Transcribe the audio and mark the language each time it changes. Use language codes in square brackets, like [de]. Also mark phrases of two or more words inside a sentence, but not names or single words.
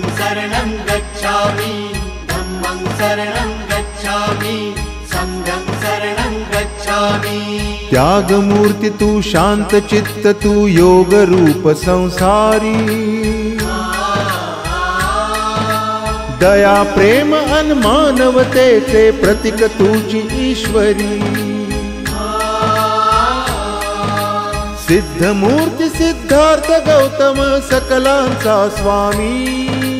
[pi] शरणं गच्छामि, धम्मं शरणं गच्छामि, संघं शरणं गच्छामि। [mr] त्यागमूर्ति तू शांत चित्त तू योग रूप संसारी, दया प्रेम अन मानवतेचे प्रतीक तुझी ईश्वरी। सिद्धमूर्ती सिद्धार्थ गौतम सकलांचा स्वामी,